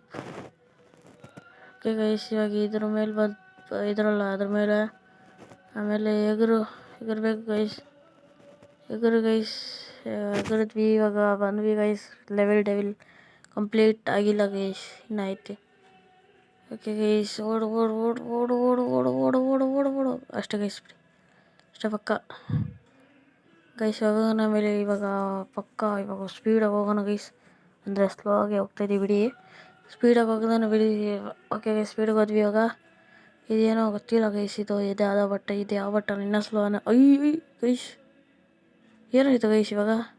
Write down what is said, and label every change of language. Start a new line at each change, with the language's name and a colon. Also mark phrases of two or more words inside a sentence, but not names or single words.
English: okay guys
Kannada: ಇವಾಗ ಇದ್ರ ಮೇಲೆ ಇದ್ರಲ್ಲ ಅದ್ರ ಮೇಲೆ ಆಮೇಲೆ ಎಗರ್ಬೇಕು ಗೈಸ್. ಎಗರು ಗೈಸ್. ಎಗರಿದ್ವಿ. ಇವಾಗ ಬಂದ್ವಿ ಗೈಸ್.
English: level devil complete
Kannada: ಆಗಿಲ್ಲ ಗೈಸ್, ಇನ್ನು ಐತೆ.
English: okay guys
Kannada: ಓಡು ಓಡು ಓಡು ಓಡು ಓಡು ಓಡು ಓಡು ಓಡು ಓಡು ಓಡು ಅಷ್ಟೇ ಗೈಸ್. ಬಿಡಿ ಅಷ್ಟೇ ಪಕ್ಕ ಗೈಸ್. ಹೋಗೋಣ ಮೇಲೆ ಇವಾಗ ಪಕ್ಕ. ಇವಾಗ ಸ್ಪೀಡಾಗಿ ಹೋಗೋಣ ಗೈಸ್. ಅಂದರೆ ಸ್ಲೋ ಆಗಿ ಹೋಗ್ತಾಯಿದ್ದೀವಿ ಬಿಡಿ. ಸ್ಪೀಡಾಗಿ ಹೋಗೋಣ ಬಿಡಿ.
English: okay guys
Kannada: ಸ್ಪೀಡಾಗಿ ಹೋದ್ವಿ. ಇವಾಗ ಇದೇನೋ ಗೊತ್ತಿಲ್ಲ ಗೈಸ್. ಇದು ಯಾವುದೋ ಬಟ್ಟ ಇದು ಯಾವ ಬಟ್ಟ ಇನ್ನೂ ಸ್ಲೋ ಅಯ್ಯ ಗೈಸ್ ಏನಾಯಿತು ಗೈಸ್ ಇವಾಗ?